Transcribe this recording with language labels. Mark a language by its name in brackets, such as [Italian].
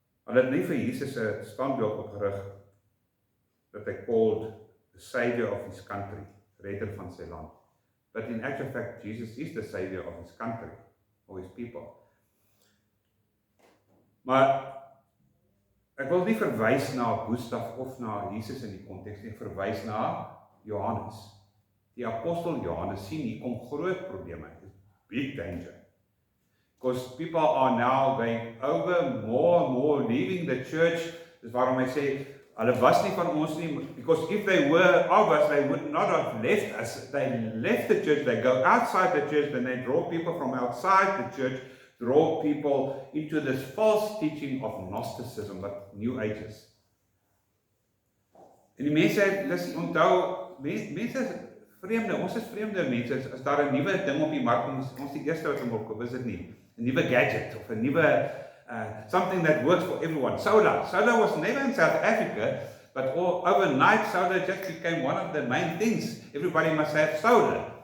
[Afrikaans] Hulle het nie vir Jesus 'n standbeeld opgerig, dat hy [English] called the savior of his country, [Afrikaans] redder van sy land. [English] But in actual fact, Jesus is the savior of his country, of his people. [Afrikaans] Maar ek wil nie verwys na Gustav of na Jesus in die konteks nie, verwys na Johannes. Die apostel Johannes sien hier kom groot probleme, [English] big danger. Because people are now going over more and more, leaving the church. [Afrikaans] Dis waarom hy sê, hulle was nie van ons nie, [English] because if they were of us, they would not have left us. They left the church, they go outside the church, then they draw people from outside the church draw people into this false teaching of Gnosticism, wat New Age is. [Afrikaans] En die mense, onthou, mense is vreemde, ons is vreemde mense, as daar 'n nuwe ding op die mark, ons die eerste wat hom opkoop, is dit nie? 'n Nuwe gadget, of 'n nuwe, [English] something that works for everyone. Solar was never in South Africa, but overnight solar just became one of the main things. Everybody must have solar.